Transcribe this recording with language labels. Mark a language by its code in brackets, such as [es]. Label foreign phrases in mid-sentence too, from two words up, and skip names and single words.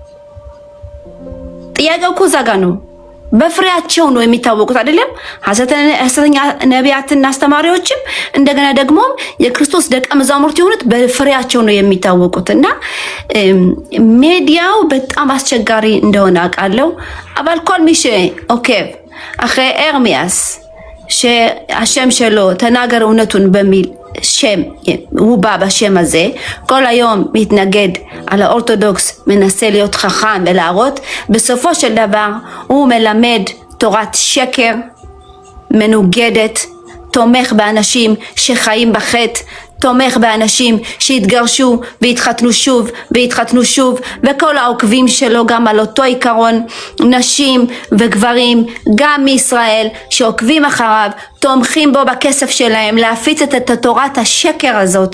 [am] ጥያቄው እኮ እዛ ጋ ነው። በፍሬያቸው ነው የሚታወቁት አይደለም? ሐሰተኛ ነቢያትና አስተማሪዎችም እንደገና ደግሞ የክርስቶስ ደቀ መዛሙርት የሆኑት በፍሬያቸው ነው የሚታወቁት። እና ሚዲያው በጣም አስቸጋሪ እንደሆነ አውቃለሁ። [he] אבל כל מי שעוקב אחרי ארמיאס שהשם שלו תנאגר אונתון במיל שם, הוא בא בשם הזה, כל היום מתנגד על האורתודוקס, מנסה להיות חכם ולהראות, בסופו של דבר הוא מלמד תורת שקר, מנוגדת, תומך באנשים שחיים בחטא, תומך באנשים שהתגרשו והתחתנו שוב והתחתנו שוב, וכל העוקבים שלו גם על אותו עיקרון, נשים וגברים גם מישראל שעוקבים אחריו, תומכים בו בכסף שלהם להפיץ את תורת השקר הזאת.